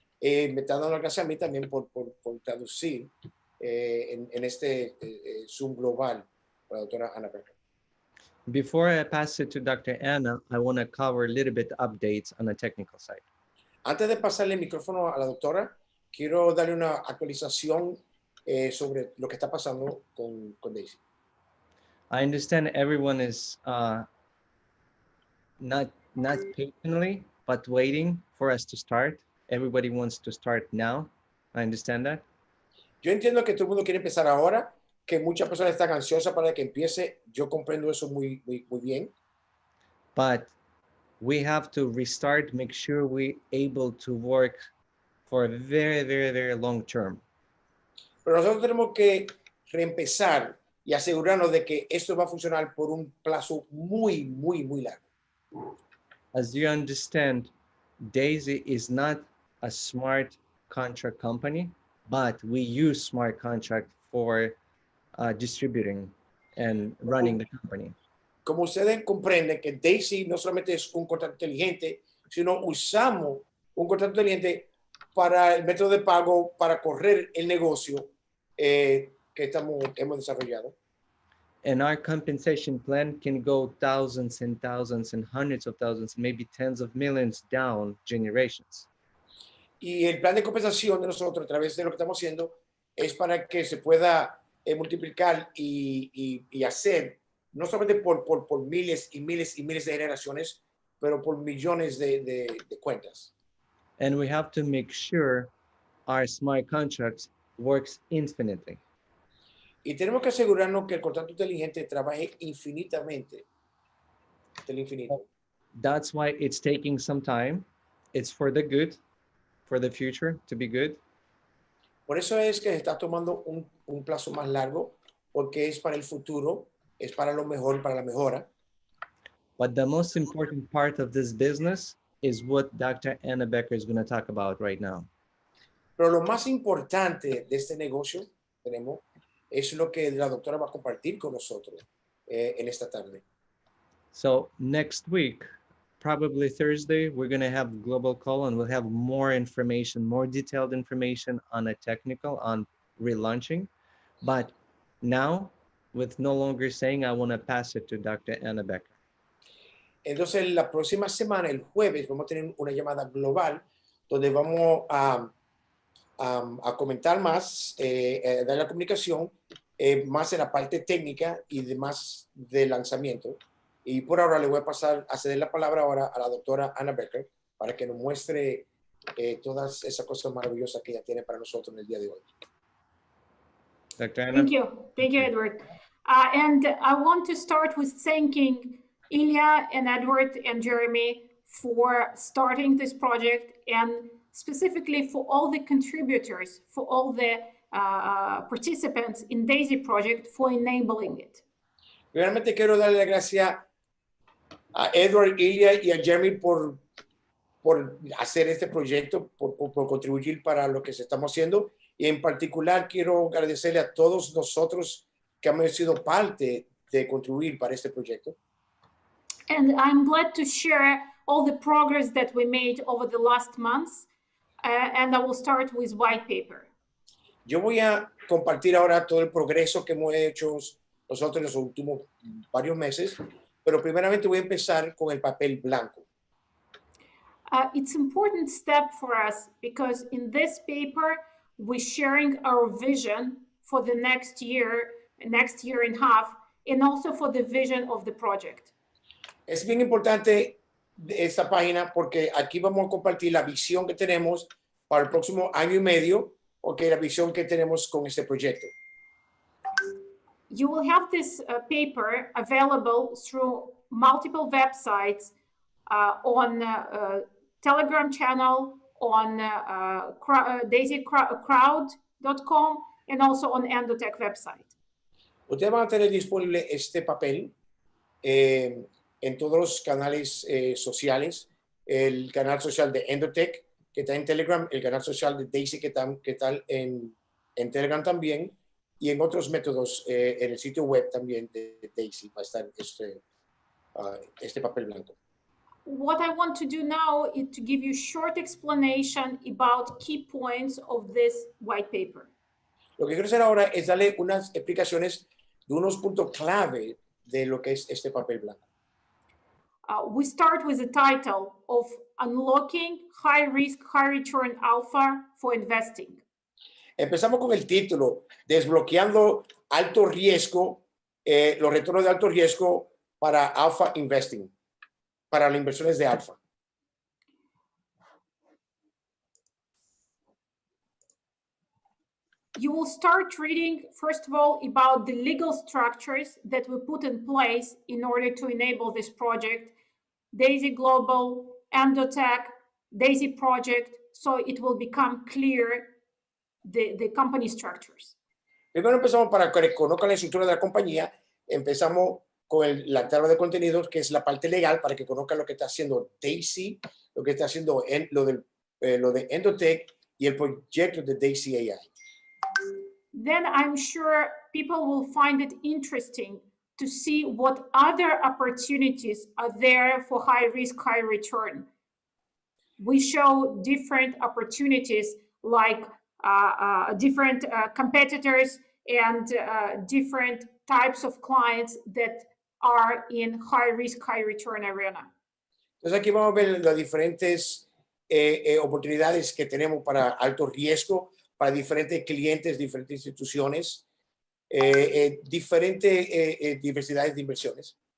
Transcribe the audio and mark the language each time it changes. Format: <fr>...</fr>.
<es>Me está dando las gracias a mí también por traducir en este Zoom global para la doctora Anna Becker.</es> <en>Before I pass it to Dr. Anna, I want to cover a little bit updates on the technical side.</en> <es>Antes de pasarle el micrófono a la doctora, quiero darle una actualización sobre lo que está pasando con D.AI.SY.</es> <en>I understand everyone is not patiently, but waiting for us to start. Everybody wants to start now. I understand that.</en> <es>Yo entiendo que todo el mundo quiere empezar ahora, que muchas personas están ansiosas para que empiece. Yo comprendo eso muy bien.</es> <en>But we have to restart, make sure we're able to work for a very, very, very long term.</en> <es>Pero nosotros tenemos que reempezar y asegurarnos de que esto va a funcionar por un plazo muy largo.</es> <en>As you understand, D.AI.SY is not a smart contract company, but we use smart contract for distributing and running the company.</en> <es>Como ustedes comprenden que D.AI.SY no solamente es un contrato inteligente, sino usamos un contrato inteligente para el método de pago, para correr el negocio que hemos desarrollado.</es> <en>And our compensation plan can go thousands and thousands and hundreds of thousands, maybe tens of millions down generations.</en> <es>Y el plan de compensación de nosotros, a través de lo que estamos haciendo, es para que se pueda multiplicar y hacer, no solamente por miles y miles y miles de generaciones, pero por millones de cuentas.</es> <en>And we have to make sure our smart contracts works infinitely.</en> <es>Y tenemos que asegurarnos que el contrato inteligente trabaje infinitamente, hasta el infinito.</es> <en>That's why it's taking some time. It's for the good, for the future to be good.</en> <es>Por eso es que se está tomando un plazo más largo, porque es para el futuro, es para lo mejor, para la mejora.</es> <en>But the most important part of this business is what Dr. Anna Becker is going to talk about right now.</en> <es>Pero lo más importante de este negocio es lo que la doctora va a compartir con nosotros en esta tarde.</es> <en>So next week, probably Thursday, we're going to have global call and we'll have more information, more detailed information on a technical, on relaunching. But now, with no longer saying, I want to pass it to Dr. Anna Becker.</en> <es>Entonces, la próxima semana, el jueves, vamos a tener una llamada global donde vamos a comentar más, dar la comunicación, más en la parte técnica y demás del lanzamiento. Y por ahora le voy a ceder la palabra ahora a la doctora Anna Becker para que nos muestre todas esas cosas maravillosas que ella tiene para nosotros en el día de hoy.</es> <en>Dr. Anna? Thank you, Edward. And I want to start with thanking Ilya and Edward and Jeremy for starting this project, and specifically for all the contributors, for all the participants in DAISY project for enabling it.</en> <es>Realmente quiero darle las gracias a Edward, Ilya y a Jeremy por hacer este proyecto, por contribuir para lo que estamos haciendo. Y en particular quiero agradecerle a todos nosotros que hemos sido parte de contribuir para este proyecto.</es> <en>And I'm glad to share all the progress that we made over the last months. And I will start with white paper.</en> <es>Yo voy a compartir ahora todo el progreso que hemos hecho nosotros en los últimos varios meses, pero primeramente voy a empezar con el papel blanco.</es> <en>It's an important step for us because in this paper, we're sharing our vision for the next year and a half, and also for the vision of the project.</en> <es>Es bien importante esta página porque aquí vamos a compartir la visión que tenemos para el próximo año y medio, la visión que tenemos con este proyecto.</es> <en>You will have this paper available through multiple websites on Telegram channel, on DAISYcrowd.com, and also on Endotech website.</en> <es>Ustedes van a tener disponible este papel en todos los canales sociales, el canal social de Endotech, que está en Telegram, el canal social de DAISY, que está en Telegram también, y en otros métodos en el sitio web también de DAISY va a estar este papel blanco.</es> <en>What I want to do now is to give you a short explanation about key points of this white paper.</en> <es>Lo que quiero hacer ahora es darle unas explicaciones de unos puntos clave de lo que es este papel blanco.</es> <en>We start with the title of Unlocking High Risk, High Return Alpha for Investing.</en> <es>Empezamos con el título, Desbloqueando alto riesgo, los retornos de alto riesgo para Alpha Investing, para las inversiones de alfa.</es> <en>You will start reading, first of all, about the legal structures that we put in place in order to enable this project, DAISY Global, Endotech, DAISY Project, so it will become clear the company structures.</en> <es>Primero empezamos para que conozcan la estructura de la compañía, empezamos con la tabla de contenidos, que es la parte legal, para que conozcan lo que está haciendo DAISY, lo que está haciendo lo de Endotech y el proyecto de D.AI.SY AI.</es> <en>Then I'm sure people will find it interesting to see what other opportunities are there for high risk, high return. We show different opportunities like different competitors and different types of clients that are in high risk, high return arena.</en> <es>Entonces aquí vamos a ver las diferentes oportunidades que tenemos para alto riesgo, para diferentes clientes, diferentes instituciones, diferentes diversidades de inversiones.</es>